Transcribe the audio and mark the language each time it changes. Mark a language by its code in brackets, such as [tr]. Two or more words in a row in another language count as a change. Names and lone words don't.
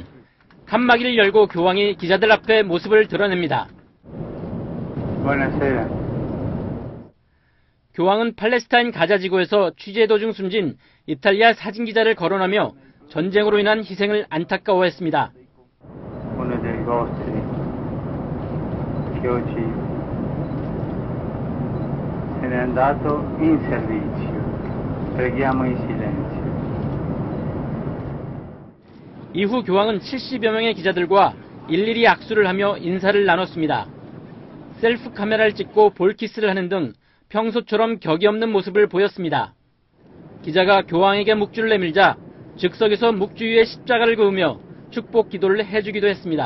[ko] 칸막이를 열고 교황이 기자들 앞에 모습을 드러냅니다. 교황은 팔레스타인 가자 지구에서 취재 도중 숨진 이탈리아 사진 기자를 거론하며 전쟁으로 인한 희생을 안타까워했습니다. [it] che oggi se n'è andato in servizio. Preghiamo in silenzio. [ko] 이후 교황은 70여 명의 기자들과 일일이 악수를 하며 인사를 나눴습니다. 셀프 카메라를 찍고 볼키스를 하는 등 평소처럼 격이 없는 모습을 보였습니다. 기자가 교황에게 묵주를 내밀자 즉석에서 묵주 위에 십자가를 그으며 축복 기도를 해주기도 했습니다.